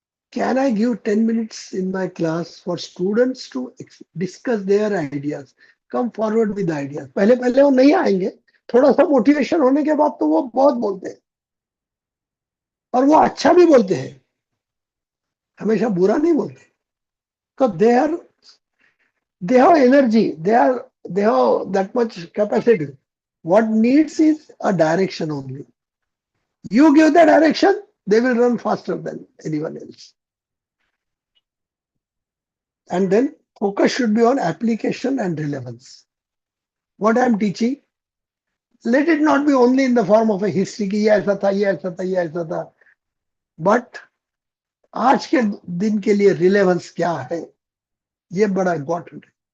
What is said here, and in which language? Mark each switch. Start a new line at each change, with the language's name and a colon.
English: Can I give 10 minutes in my class for students to discuss their ideas? Come forward with ideas.
Hindi: पहले पहले वो नहीं आएंगे. थोड़ा सा मोटिवेशन होने के बाद तो वो बहुत बोलते हैं. और वो अच्छा भी बोलते हैं. हमेशा बुरा नहीं बोलते.
English: So they have energy. They have that much capacity. What needs is a direction only. You give the direction, they will run faster than anyone else. And then focus should be on application and relevance. What I am teaching, let it not be only in the form of a history
Hindi: कि ये ऐसा था, ये ऐसा था, ये ऐसा था. But आज के दिन के लिए relevance क्या है, ये बड़ा important है.